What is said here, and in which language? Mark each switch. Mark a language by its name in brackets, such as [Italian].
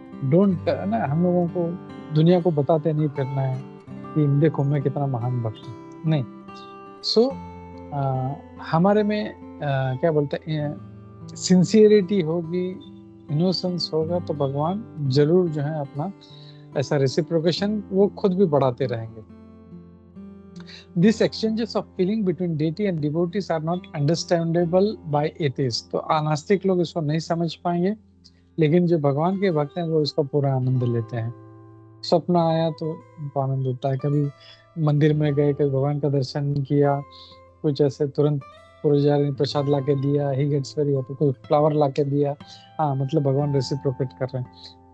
[Hindi] Don't ना, हम लोगों को दुनिया को बताते नहीं फिरना है कि देखो मैं कितना महान भक्त हूँ, नहीं। सो हमारे में क्या बोलते हैं, सिंसियरिटी होगी, इनोसेंस होगा, तो भगवान जरूर जो है अपना ऐसा रेसिप्रोकेशन वो खुद भी बढ़ाते रहेंगे। [English] These exchanges of feeling between deity and devotees are not understandable by atheists। [Hindi] तो अनास्तिक लोग इसको नहीं समझ पाएंगे, लेकिन जो भगवान के भक्त हैं वो इसका पूरा आनंद लेते हैं। स्वप्न आया तो उनको आनंद होता है, कभी मंदिर में गए, कभी भगवान का दर्शन किया, कुछ ऐसे तुरंत पुजारी ने प्रसाद ला के दिया, [English] he gets very happy, [Hindi] कोई फ्लावर ला के दिया, हाँ मतलब भगवान रेसिप्रोकेट कर रहे हैं।